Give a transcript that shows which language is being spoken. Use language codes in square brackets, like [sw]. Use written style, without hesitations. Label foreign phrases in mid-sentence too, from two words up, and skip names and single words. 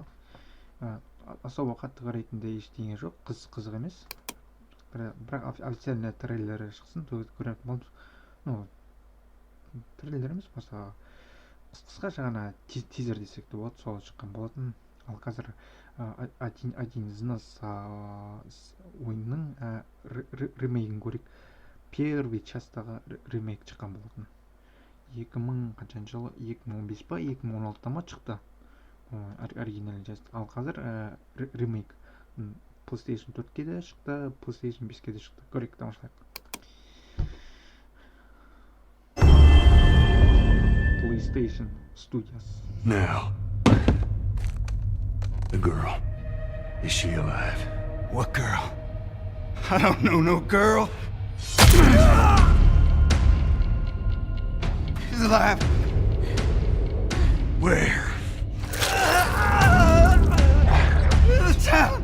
[kk] Особо қатты қарайтындай ештеңе жоқ, қызық емес. Бірақ официальный трейлері шықсын, көретін боламыз. Трейлер емес, просто қысқаша ғана тизер десек те болады, сол шыққан болатын. Ал қазір один из нас ойынның ремейгін көрейік. Первый частағы ремейк шыққан болатын. 2000 қаншаншы жылы, 2015 па, 2016 ма шықты [ru] оригинальный часть. [kk] Ал қазір ремейк PlayStation 4-ке де шықты, PlayStation 5-ке де шықты. Көрейік, тамашалайық. PlayStation Studios. [en] Now, the girl. Is she alive? What girl? I don't know no girl. She's alive. Where? In the town.